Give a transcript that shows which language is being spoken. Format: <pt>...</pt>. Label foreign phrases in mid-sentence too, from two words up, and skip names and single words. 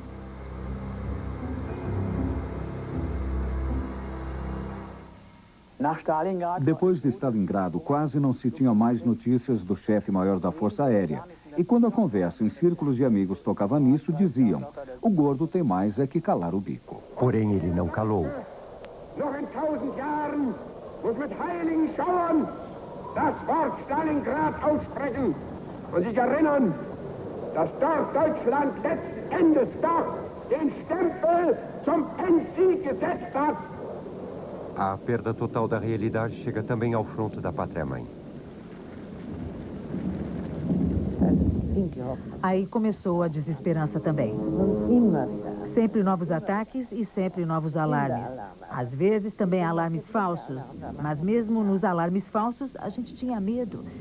<pt>Depois de Stalingrado, quase não se tinha mais notícias do chefe-maior da Força Aérea. E quando a conversa em círculos de amigos tocava nisso, diziam: o gordo tem mais é que calar o bico. Porém, ele não calou.</pt> <de>Noch in 1000 Jahren muss mit heiligen Schauern das Wort Stalingrad aussprechen und sich erinnern, dass dort Deutschland letzten Endes doch den Stempel zum Endsieg gesetzt hat.</de> <pt>A perda total da realidade chega também ao fronte da pátria-mãe. Aí começou a desesperança também. Sempre novos ataques e sempre novos alarmes. Às vezes também alarmes falsos. Mas mesmo nos alarmes falsos, a gente tinha medo.</pt>